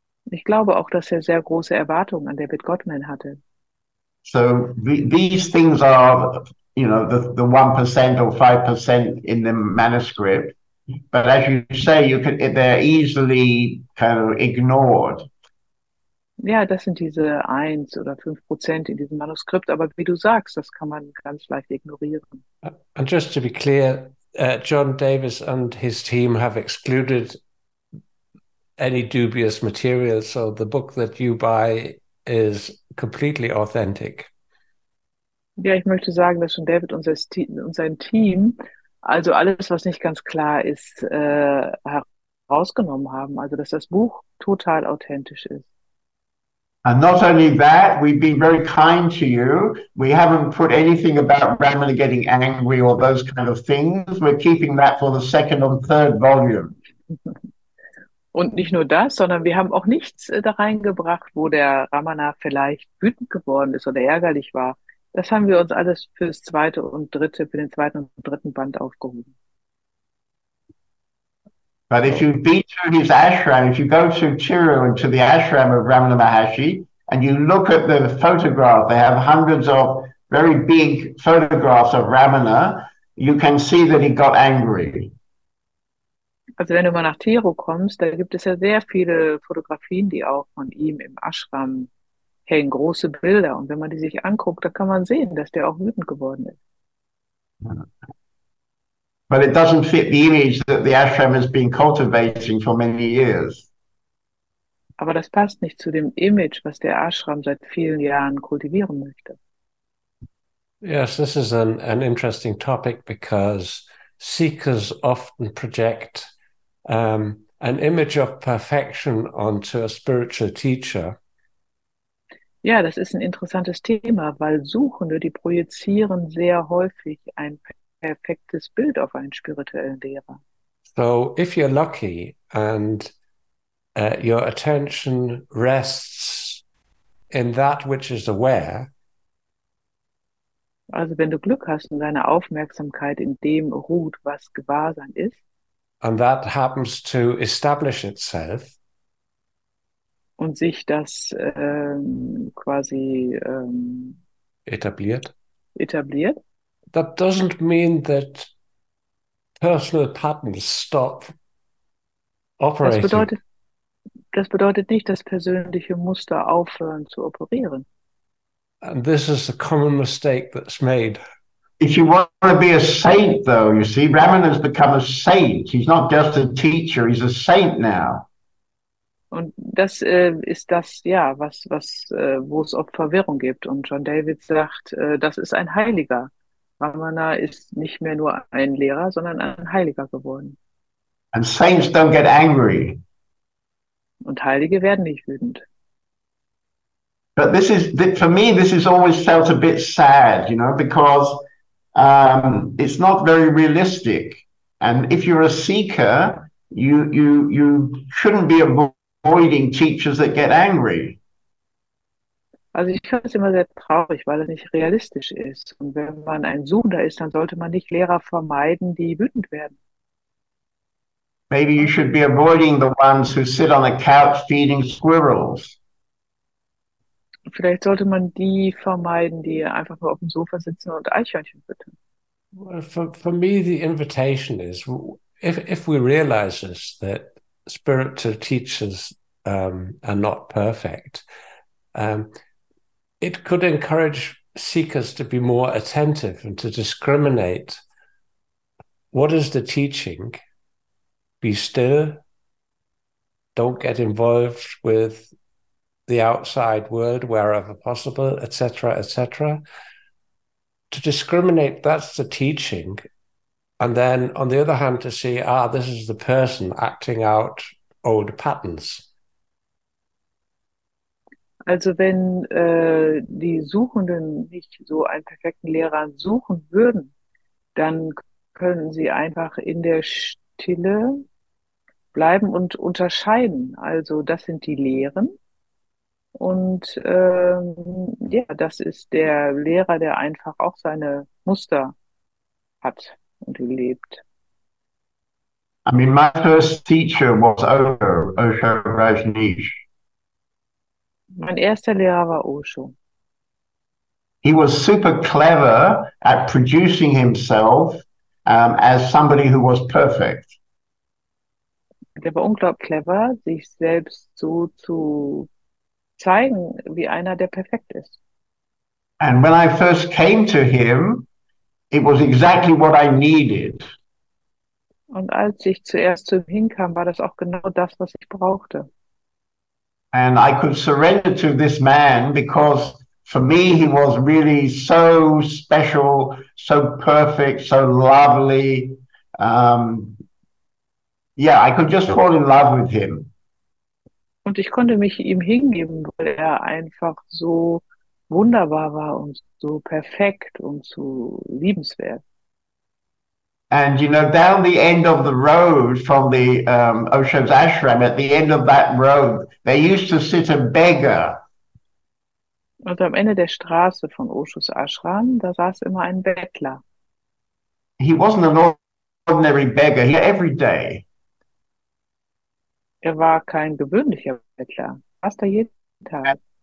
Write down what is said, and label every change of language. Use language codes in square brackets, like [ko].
[de] Ich glaube auch, dass er sehr große Erwartungen an David Godman hatte. [en] So these things are, you know, the 1% or 5% in the manuscript. But as you say, they're easily kind of ignored. [de] Ja, das sind diese 1 oder 5% in diesem Manuskript, aber wie du sagst, das kann man ganz leicht ignorieren. [en] And just to be clear, John Davis and his team have excluded any dubious material, so the book that you buy is completely authentic. [de] Ja, ich möchte sagen, dass schon David und sein Team, also alles, was nicht ganz klar ist, herausgenommen haben, also dass das Buch total authentisch ist. [en] And not only that, we've been very kind to you. We haven't put anything about Ramana getting angry or those kind of things. We're keeping that for the second and third volume. [de] Und nicht nur das, sondern wir haben auch nichts da reingebracht, wo der Ramana vielleicht wütend geworden ist oder ärgerlich war. Das haben wir uns alles für den zweiten und dritten Band aufgehoben. [en] But if you've been to his ashram, if you go to Chiru and to the ashram of Ramana Maharshi, and you look at the photograph, they have hundreds of very big photographs of Ramana, you can see that he got angry. [de] Also wenn du mal nach Tiru kommst, da gibt es ja sehr viele Fotografien, die auch von ihm im Ashram hängen, große Bilder. Und wenn man die sich anguckt, da kann man sehen, dass der auch wütend geworden ist. [en] But it doesn't fit the image that the ashram has been cultivating for many years. [de] Aber das passt nicht zu dem Image, was der Ashram seit vielen Jahren kultivieren möchte. [en] Yes, this is an interesting topic because seekers often project an image of perfection onto a spiritual teacher. [de] Ja, das ist ein interessantes Thema, weil Suchende, die projizieren sehr häufig ein perfektes Bild auf einen spirituellen Lehrer. [en] So if you're lucky and your attention rests in that which is aware, [de] also wenn du Glück hast und deine Aufmerksamkeit in dem ruht, was Gewahrsein ist, [en] and that happens to establish itself, [de] und sich das quasi etabliert, [en] that doesn't mean that personal patterns stop operating. [de] Das bedeutet nicht, dass persönliche Muster aufhören zu operieren. [en] And this is the common mistake that's made. If you want to be a saint, though, you see, Ramana has become a saint. He's not just a teacher, he's a saint now. [de] Und das ist das, ja, wo es oft Verwirrung gibt. Und John David sagt, das ist ein Heiliger. Ramana ist nicht mehr nur ein Lehrer, sondern ein Heiliger geworden. [en] And saints don't get angry. [de] Und Heilige werden nicht wütend. [en] But for me, this has always felt a bit sad, you know, because it's not very realistic. And if you're a seeker, you shouldn't be avoiding teachers that get angry. [de] Also ich finde es immer sehr traurig, weil es nicht realistisch ist. Und wenn man ein Suchender ist, dann sollte man nicht Lehrer vermeiden, die wütend werden. [en] Maybe you should be avoiding the ones who sit on a couch feeding squirrels. [de] Vielleicht sollte man die vermeiden, die einfach nur auf dem Sofa sitzen und Eichhörnchen füttern. [en] Well, for me, the invitation is, if we realize this, that spiritual teachers are not perfect, it could encourage seekers to be more attentive and to discriminate what is the teaching be still, don't get involved with the outside world wherever possible, etc., etc. To discriminate, that's the teaching. And then on the other hand, to see, this is the person acting out old patterns. [de] Also wenn die Suchenden nicht so einen perfekten Lehrer suchen würden, dann können sie einfach in der Stille bleiben und unterscheiden. Also das sind die Lehren. Und ja, das ist der Lehrer, der einfach auch seine Muster hat und lebt. [en] I mean, my first teacher was Osho Rajneesh. [de] Mein erster Lehrer war Osho. [en] He was super clever at producing himself as somebody who was perfect. [de] Der war unglaublich clever, sich selbst so zu zeigen, wie einer, der perfekt ist. [en] And when I first came to him, it was exactly what I needed. [de] Und als ich zuerst zu ihm hinkam, war das auch genau das, was ich brauchte. [en] And I could surrender to this man because for me, he was really so special, so perfect, so lovely. Yeah, I could just fall in love with him. [de] Und ich konnte mich ihm hingeben, weil er einfach so wunderbar war und so perfekt und so liebenswert. [en] And, you know, down the end of the road from the Osho's ashram, at the end of that road, there used to sit a beggar. [de] Und am Ende der Straße von Oshos Ashram, da saß immer ein Bettler. [en] He wasn't an ordinary beggar, he every day. [de] Er war kein gewöhnlicher Bettler, fast jeden Tag.